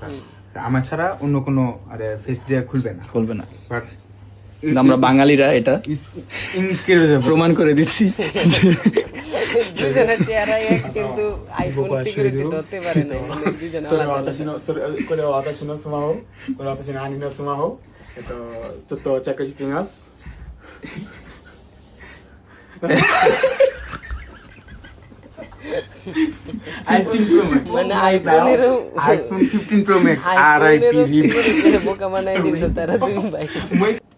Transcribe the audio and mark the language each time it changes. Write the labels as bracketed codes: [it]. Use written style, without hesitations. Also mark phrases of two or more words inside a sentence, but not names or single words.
[bn] আমার ছাড়া অন্য কোনো আরে ফেস দিয়ে খুলবে না, খুলবে না। বাট আমরা বাঙালিরা এটা ইনক্রেডিবল প্রমাণ করে দিচ্ছি। দুজনের চেহারাই এক, কিন্তু আইফোন সিকিউরিটি ধরতে পারে না। দুজন আলাদা আলাদা। [ja] 私のスマホ、これ私の兄のスマホ、ちょっとチェックしてみます。 [bn] আইফোন প্রো ম্যাক্স, মানে আইফোনেরও আইফোন 15 Pro Max আর আইফোনেরও আইপি সিকিউরিটি বোকা বানিয়ে দিল তারা দুই ভাই।